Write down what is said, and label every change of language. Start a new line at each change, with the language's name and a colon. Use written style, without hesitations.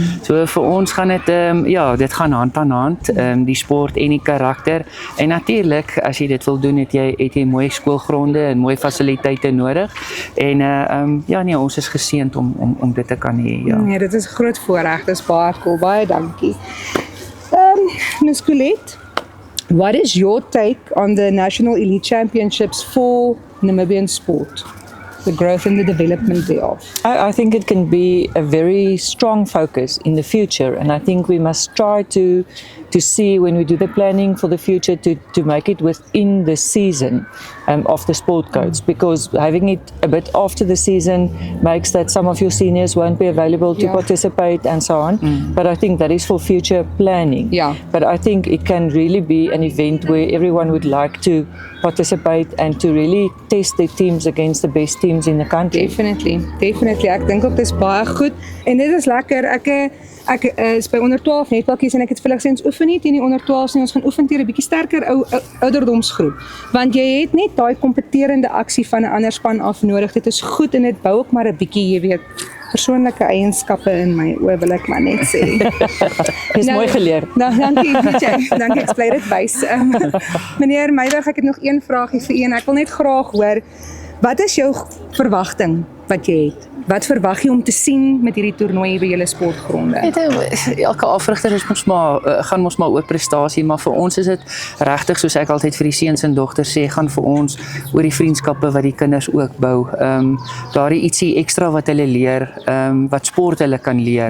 Afrikaans: So vir ons gaan dit dit gaan hand aan hand, die sport en die karakter. En natuurlik as jy dit wil doen, het jy mooi skoolgronde en mooi fasiliteite nodig. En ja nee, ons is geseënd om dit te kan hê. Ja. Nee, dit is 'n groot voorreg. Dis baie cool. Baie dankie. Ms.
English: Colette, what is your take on the National Elite Championships for Namibian sport? The growth and the development thereof. I think it can be a very strong focus in the future, and I think we must try to see when we do the planning for the future to make it within the season of the sport codes, because having it a bit after the season makes that some of your seniors won't be available to participate and so on. But I think that is for future planning. Yeah. But I think it can really be an event where everyone would like to participate and to really test their teams against the best teams in the country. Definitely.
Afrikaans: Ek dink ook dis baie goed en dit is lekker. Ek is by onder 12 netbalkies en ek het vir hulle gesê ons oefen nie teen die onder 12s nie, ons gaan oefen teen 'n bietjie sterker ouderdomsgroep. Want jy het net daai kompeterende aksie van 'n ander span af nodig. Dit is goed en dit bou ook maar 'n bietjie, jy weet, persoonlike eienskappe in my oë, wil ek maar net sê. Dis mooi geleer. Nou, dankie, dankie, ek bly dit wys. Meneer Meyberg, ek het nog een vraagie vir u en ek wil net graag hoor, wat is jou verwagting wat jy het? Wat verwag jy om te sien met hierdie toernooi by julle sportgronde? Elke afrigter is gaan mos maar oor prestasie, maar vir ons is dit regtig, soos ek altyd vir die seuns en dogters sê, gaan vir ons oor die vriendskappe wat die kinders ook bou. Daardie ietsie ekstra wat hulle leer, wat sport hulle kan leer.